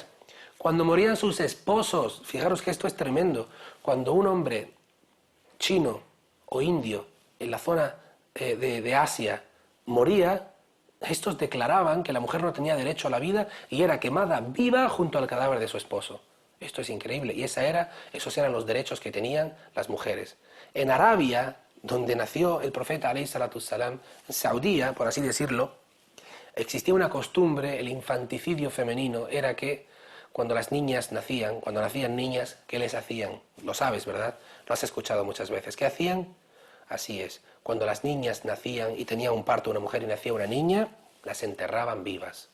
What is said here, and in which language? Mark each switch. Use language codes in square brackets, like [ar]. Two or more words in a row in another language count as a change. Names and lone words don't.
[es] Cuando morían sus esposos, fijaros que esto es tremendo, cuando un hombre chino o indio en la zona de Asia moría, estos declaraban que la mujer no tenía derecho a la vida y era quemada viva junto al cadáver de su esposo. Esto es increíble y esos eran los derechos que tenían las mujeres. En Arabia, donde nació el profeta [ar] عليه الصلاة السلام, [es] en Saudía, por así decirlo, existía una costumbre, el infanticidio femenino era que cuando nacían niñas, ¿qué les hacían? Lo sabes, ¿verdad? Lo has escuchado muchas veces. ¿Qué hacían? Así es. Cuando las niñas nacían y tenía un parto una mujer y nacía una niña, las enterraban vivas.